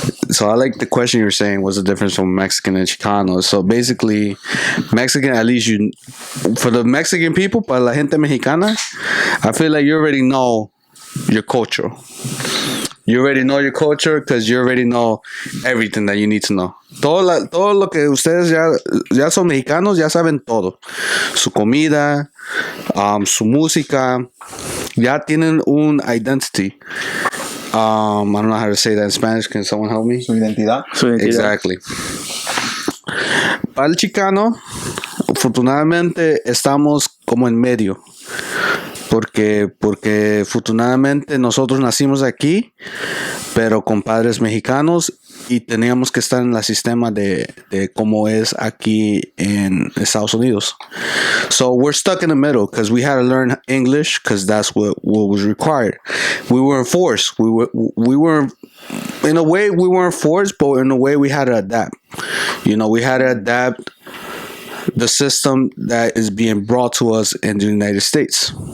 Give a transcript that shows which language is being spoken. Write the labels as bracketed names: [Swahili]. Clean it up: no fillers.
[English] So I like the question you were saying, what's the difference from Mexican and Chicano? So basically, Mexican, at least for the Mexican people, [Spanish] para la gente mexicana, [English] I feel like you already know your culture. You already know your culture because you already know everything that you need to know. [Spanish] Todo lo que ustedes ya son mexicanos, ya saben todo. Su comida, su música, ya tienen un identity. [English] I don't know how to say that in Spanish. Can someone help me? [Spanish] Su identidad. [English] Exactly. [Spanish] Para el Chicano, afortunadamente estamos como en medio. porque afortunadamente nosotros nacimos aquí, pero con padres mexicanos y teníamos que estar en el sistema de cómo es aquí en Estados Unidos. [English] So we're stuck in the middle because we had to learn English because that's what was required. We weren't forced. We weren't, in a way, we weren't forced, but in a way we had to adapt. You know, we had to adapt the system that is being brought to us in the United States.